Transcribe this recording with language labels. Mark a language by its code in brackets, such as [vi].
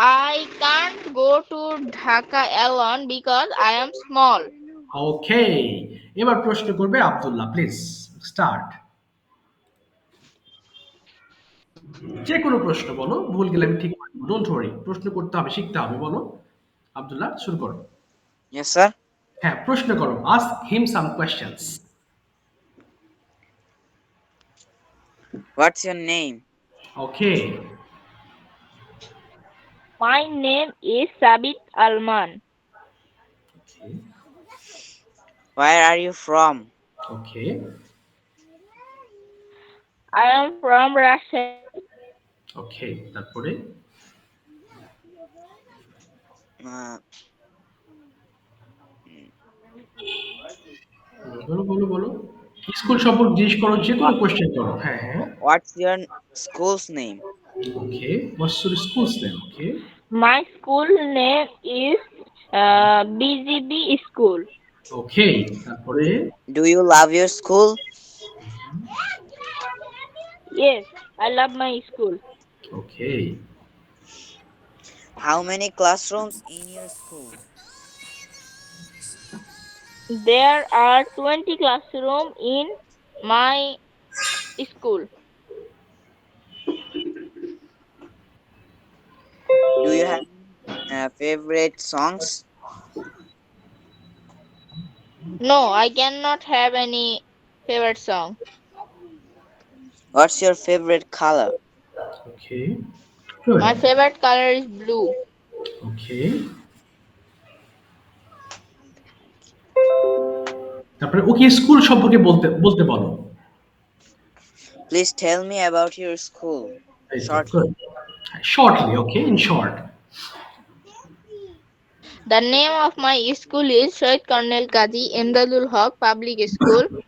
[en] I can't go to Dhaka alone because I am small. [bn] ওকে, এবার প্রশ্ন করবে Abdullah, [en] Please start. [bn] যে কোনো প্রশ্ন বলো, ভুল গেলে আমি ঠিক করে দেবো। [en] don't worry, [bn] প্রশ্ন করতে হবে, শিখতে হবে। বলো আব্দুল্লাহ, শুরু করো। [en] Yes, sir. [bn] হ্যাঁ, প্রশ্ন করো। [en] Ask him some questions. What's your name? Okay, My name is Sabit Alman. Where are you from? Okay, I am from Russia. [bn] ওকে, তারপরে Uh, বলো বলো বলো। স্কুল সম্পর্কে জিজ্ঞেস করো, যে কোনো কোয়েশ্চেন করো। হ্যাঁ হ্যাঁ। [en] what's your school's name? Okay, what's your school's name? Okay, My school name is BGB School. [bn] ওকে, তারপরে [en] Do you love your school? Yes, I love my school. Okay, How many classrooms in your school? There are 20 classrooms in my school. Do you have favorite songs? No, I cannot have any favorite song. What's your favorite color? Okay, good, My favorite color is blue. Okay. [bn] তারপরে ওকে school সম্পর্কে বলতে বলতে বলো। [en] Please tell me about your school. Shortly. Shortly, okay, in short. The name of my school is Shohid Colonel Qazi Emdadul Haq Public School.